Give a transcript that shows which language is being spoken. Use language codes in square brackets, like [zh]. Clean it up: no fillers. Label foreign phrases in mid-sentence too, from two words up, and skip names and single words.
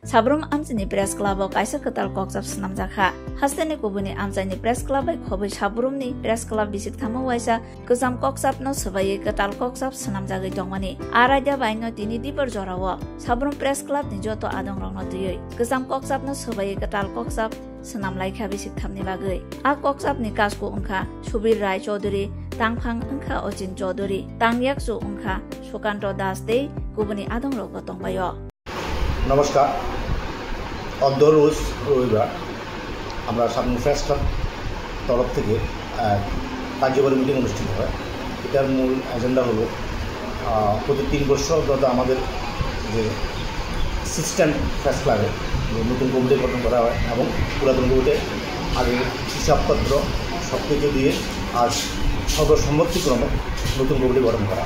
[trp] Sabrum Amchini Press Club kaisa ketal kokjab snamjakha hasteni kubuni Amchani Press Club bai khobai Sabrumni Press Club bisik thama waisa kusam kokjab no sabai ketal kokjab snamjagai dongmani araja baino tini dipor jorawo Sabrum Press Club ni joto adong rongno tuyoi kusam kokjab no sabai ketal kokjab snamlaikha bisik thamni bagai a kokjab ni kasku ungkha Subir Rai Chaudhary Tangphang ungkha Ochin Chaudhary Tangyaksu ungkha Sukanto Das dei kubuni adong rok tongbayo [bn] নমস্কার রোজ রবিবার আমরা সাবরুম প্রেস ক্লাব তরফ থেকে কার্যকরী মিটিং অনুষ্ঠিত হয়। এটার মূল এজেন্ডা হলো প্রতি 3 বছর ধরে আমাদের যে সিস্টেম প্রেস ক্লাবে নতুন কমিটি গঠন করা হয় এবং পুরাতন কমিটিতে আগে হিসাবপত্র সব কিছু দিয়ে আজ সর্বসম্মতিক্রমে নতুন কমিটি গঠন করা।